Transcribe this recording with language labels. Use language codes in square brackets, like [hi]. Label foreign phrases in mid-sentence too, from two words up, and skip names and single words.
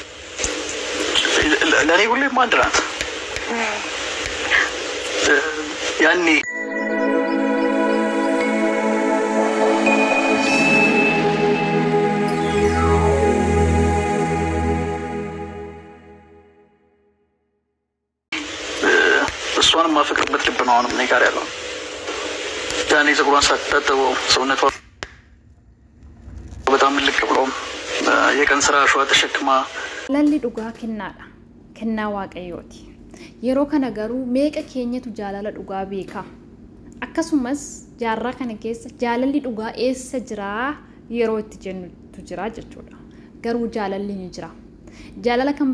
[am] ለኔ ሁሌም አንድ ናት ያኔ እሷን ማፈቅርበት ልብ ነው አሁንም እኔ ጋር ያለው ያኔ ፀጉሯን ሳትታጠበው ሰውነቷ በጣም ልቅ ብሎ የቀን ስራ ሸዋ ተሸክማ [om] lalli dhugaa kennaadha kennaa waaqayyooti yeroo kana garuu meeqa keenyatu jaalala dhugaa beeka akkasumas jaarraa kana keessa jaalalli dhugaa eessa jira yeroo itti jennutu jira jechuudha garuu jaalalli ni jira jaalala kan